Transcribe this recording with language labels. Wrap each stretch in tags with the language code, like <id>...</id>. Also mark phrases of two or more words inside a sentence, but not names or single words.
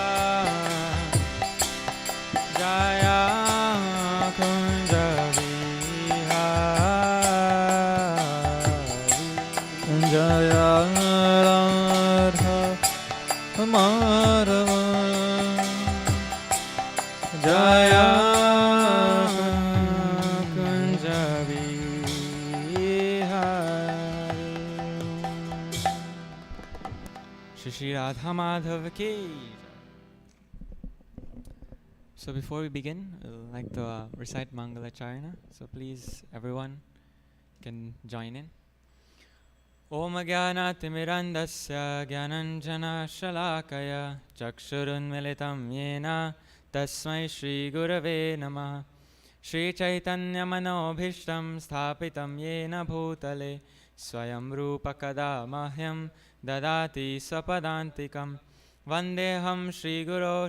<hi>जय कुंज बिहारी जय राधा माधव जय कुंज बिहारी श्री राधा माधव की.</hi> <en>So before we begin, I'd like to recite Mangalacharana. So please, everyone can join in.</en> <sa>ॐ ज्ञानतिमिरान्धस्य ज्ञानाञ्जन शलाकया चक्षुरुन्मीलितं येन तस्मै श्री गुरवे नमः श्री चैतन्य मनोभीष्टं स्थापितं येन भूतले स्वयं रूप कदा मह्यं ददाति स्वपदान्तिकम् वन्देहं श्री गुरु</sa>